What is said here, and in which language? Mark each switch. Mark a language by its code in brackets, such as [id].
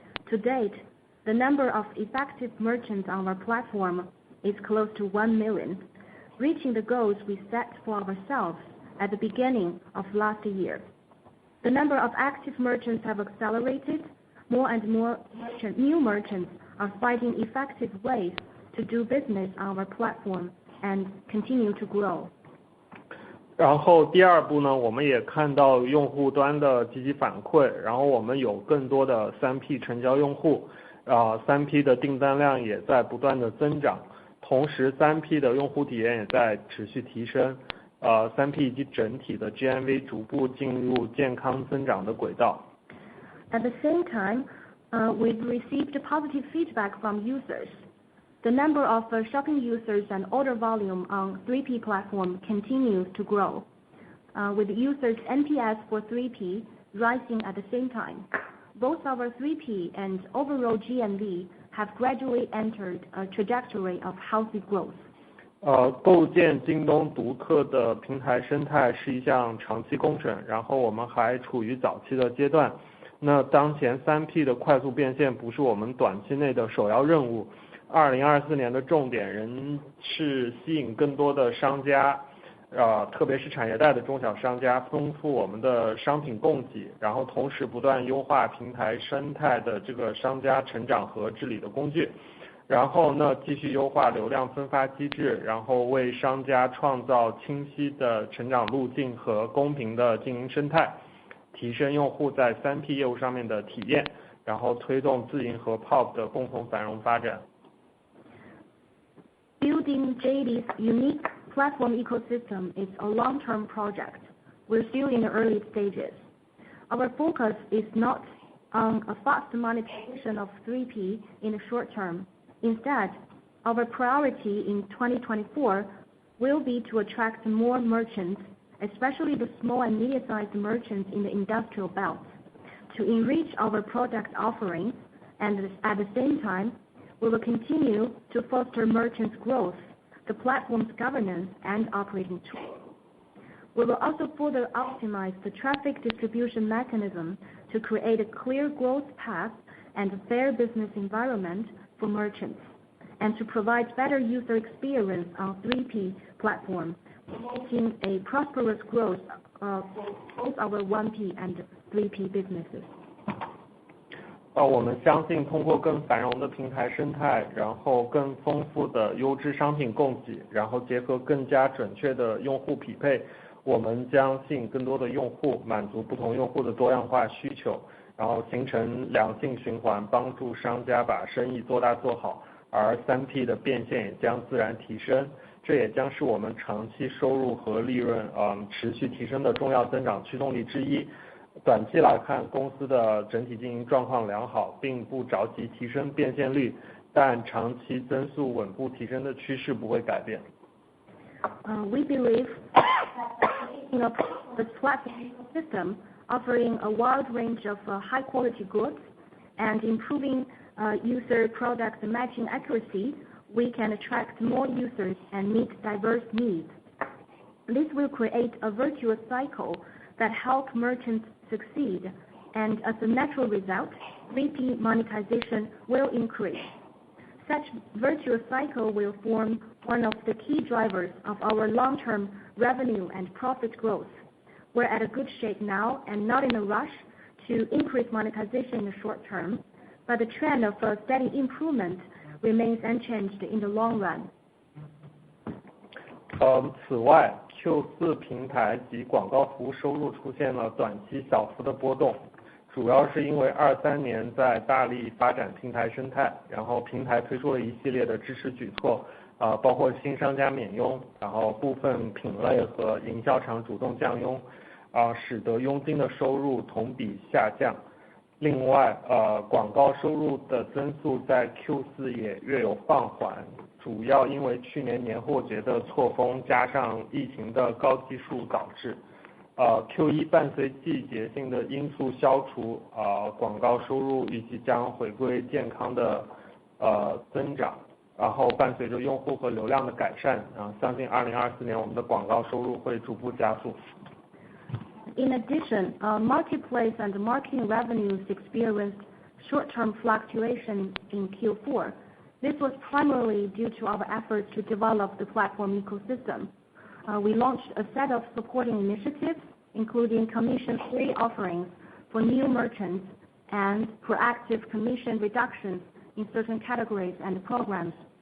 [en] To date, the number of effective merchants on our platform is close to 1 million, reaching the goals we set for ourselves at the beginning of last year. The number of active merchants have accelerated. More and more new merchants are finding effective ways to do business on our platform and continue to grow. [zh] 然后第二步呢，我们也看到用户端的积极反馈，然后我们有更多的 3P 成交用户，3P 的订单量也在不断的增长，同时 3P 的用户体验也在持续提升，3P 以及整体的 GMV 逐步进入健康增长的轨道。 [en] At the same time, we've received positive feedback from users. The number of shopping users and order volume on 3P platform continues to grow, with users' NPS for 3P rising at the same time. Both our 3P and overall GMV have gradually entered a trajectory of healthy growth. [zh] 构建京东独特的平台生态是一项长期工程，然后我们还处于早期的阶段。那当前 3P 的快速变现不是我们短期内的首要任务。 2024年的重点仍是吸引更多的商家，特别是产业带的中小商家，丰富我们的商品供给，然后同时不断优化平台生态的这个商家成长和治理的工具。然后呢，继续优化流量分发机制，然后为商家创造清晰的成长路径和公平的经营生态，提升用户在 3P 业务上面的体验，然后推动自营和 POP 的共同繁荣发展。 [en] Building JD's unique platform ecosystem is a long-term project. We're still in the early stages. Our focus is not on a fast monetization of 3P in the short term. Instead, our priority in 2024 will be to attract more merchants, especially the small and medium-sized merchants in the industrial belt, to enrich our product offerings, and at the same time, we will continue to foster merchants' growth, the platform's governance, and operating tools. We will also further optimize the traffic distribution mechanism to create a clear growth path and a fair business environment for merchants, and to provide better user experience on 3P platform, promoting a prosperous growth for both our 1P and 3P businesses. [zh] 我们相信通过更繁荣的平台生态，然后更丰富的优质商品供给，然后结合更加准确的用户匹配，我们将吸引更多的用户，满足不同用户的多样化需求，然后形成良性循环，帮助商家把生意做大做好，而 3P 的变现也将自然提升，这也将是我们长期收入和利润持续提升的重要增长驱动力之一。短期来看，公司的整体经营状况良好，并不着急提升变现率，但长期增速稳步提升的趋势不会改变。 [en] We believe that making a platform ecosystem offering a wide range of high-quality goods and improving user product matching accuracy, we can attract more users and meet diverse needs. This will create a virtuous cycle that help merchants succeed, and as a natural result, repeat monetization will increase. Such virtuous cycle will form one of the key drivers of our long-term revenue and profit growth. We're at a good shape now and not in a rush to increase monetization in the short term, but the trend of a steady improvement remains unchanged in the long run. [zh] 此外 Q4 平台及广告服务收入出现了短期小幅的波动，主要是因为23年在大力发展平台生态，然后平台推出了一系列的支持举措，包括新商家免佣，然后部分品类和营销场主动降佣，使得佣金的收入同比下降。另外，广告收入的增速在 Q4 也略有放缓，主要因为去年年货节的错峰加上疫情的高基数导致。 Q1 伴随季节性的因素消除，广告收入预计将回归健康的增长，然后伴随着用户和流量的改善，相信2024年我们的广告收入会逐步加速。 [en] In addition, marketplace and marketing revenues experienced short-term fluctuation in Q4. This was primarily due to our efforts to develop the platform ecosystem. We launched a set of supporting initiatives, including commission-free offerings for new merchants and proactive commission reductions in certain categories and programs.